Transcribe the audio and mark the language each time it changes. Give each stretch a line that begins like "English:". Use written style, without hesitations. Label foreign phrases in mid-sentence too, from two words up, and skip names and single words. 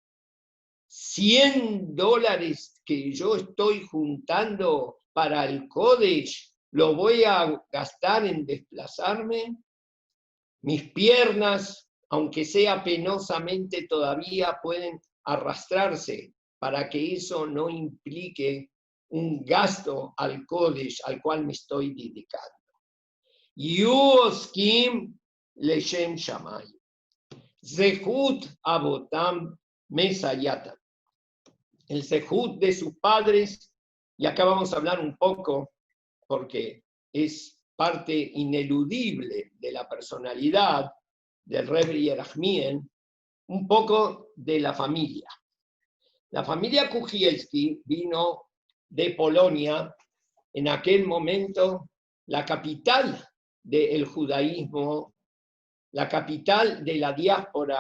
Spanish: $100 que yo estoy juntando para el college, ¿lo voy a gastar en desplazarme? Mis piernas, aunque sea penosamente, todavía pueden arrastrarse para que eso no implique un gasto al college al cual me estoy dedicando.
Hebrew: עוסקים לשם שמים. זכות אבותם מסייעתן.
Spanish: El zehut de sus padres, y acá vamos a hablar un poco, porque es parte ineludible de la personalidad del Rebbe Yerachmiel, un poco de la familia. La familia Kukielski vino de Polonia, en aquel momento la capital del judaísmo, la capital de la diáspora.